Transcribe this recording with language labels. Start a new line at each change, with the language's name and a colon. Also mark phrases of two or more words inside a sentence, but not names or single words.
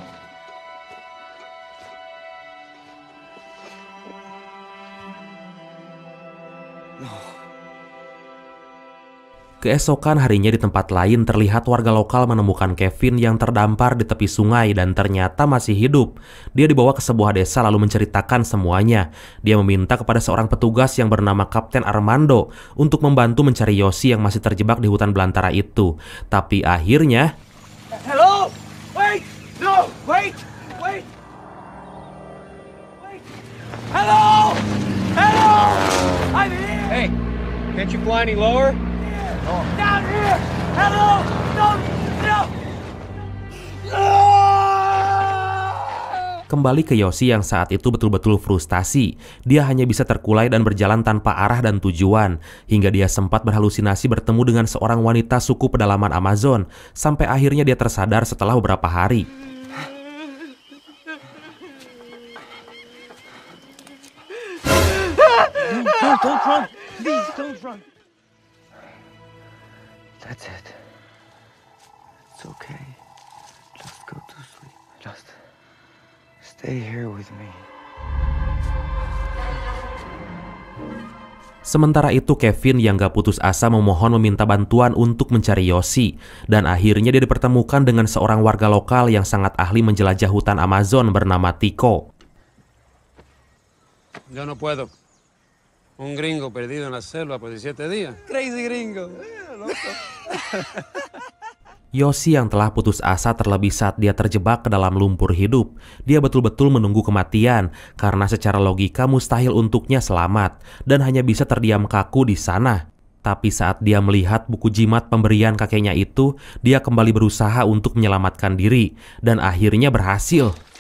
Indonesian: Keesokan harinya di tempat lain terlihat warga lokal menemukan Kevin yang terdampar di tepi sungai dan ternyata masih hidup. Dia dibawa ke sebuah desa lalu menceritakan semuanya. Dia meminta kepada seorang petugas yang bernama Kapten Armando untuk membantu mencari Yossi yang masih terjebak di hutan belantara itu. Tapi akhirnya...
English: Hello? Wait! No! Wait! Wait! Wait! Hello! Hello! I'm here! Hey, can't you fly any lower? Down here! Hello! No! No!
Indonesian: Kembali ke Yossi yang saat itu betul-betul frustasi. Dia hanya bisa terkulai dan berjalan tanpa arah dan tujuan. Hingga dia sempat berhalusinasi bertemu dengan seorang wanita suku pedalaman Amazon. Sampai akhirnya dia tersadar setelah beberapa hari.
English: Don't run! Please, don't run! That's it. It's okay. Just go to sleep. Just Stay here with me.
Indonesian: Sementara itu Kevin yang gak putus asa memohon meminta bantuan untuk mencari Yoshi. Dan akhirnya dia dipertemukan dengan seorang warga lokal yang sangat ahli menjelajah hutan Amazon bernama Tico.
Spanish: Yo no puedo. Un gringo perdido en la selva por 17 días.
English: Crazy gringo.
Indonesian: Yoshi yang telah putus asa terlebih saat dia terjebak ke dalam lumpur hidup. Dia betul-betul menunggu kematian karena secara logika mustahil untuknya selamat dan hanya bisa terdiam kaku di sana. Tapi saat dia melihat buku jimat pemberian kakeknya itu, dia kembali berusaha untuk menyelamatkan diri dan akhirnya berhasil.